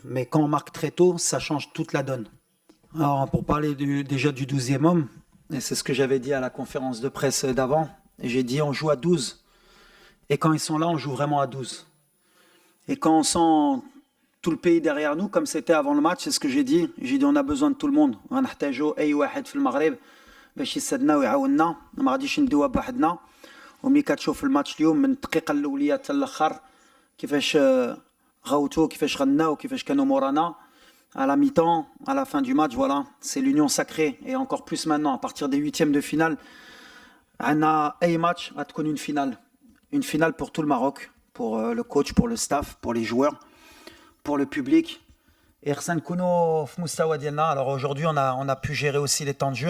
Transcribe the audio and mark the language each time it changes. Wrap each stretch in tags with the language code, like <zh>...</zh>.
<fr>Mais quand on marque très tôt, ça change toute la donne. Alors, pour parler déjà du 12e homme, et c'est ce que j'avais dit à la conférence de presse d'avant, j'ai dit on joue à 12. Et quand ils sont là, on joue vraiment à 12. Et quand on sent tout le pays derrière nous, comme c'était avant le match, c'est ce que j'ai dit. J'ai dit on a besoin de tout le monde.</fr> <ar>غنحتاجوا اي واحد في المغرب باش يسدنا ويعاوننا. ما غاديش ندوها بوحدنا. وملي كتشوف الماتش اليوم من الدقيقه الاوليه حتى الاخر كيفاش غوتو, كيفاش غناو, كيفاش كانوا مورانا.</ar> <fr>À la mi-temps, à la fin du match, voilà, c'est l'union sacrée. Et encore plus maintenant, à partir des huitièmes de finale, on a un match à te une finale. Une finale pour tout le Maroc, pour le coach, pour le staff, pour les joueurs, pour le public. Et Ersan Kouno Fmoustawa Diana. Alors aujourd'hui, on a pu gérer aussi les temps de jeu.</fr>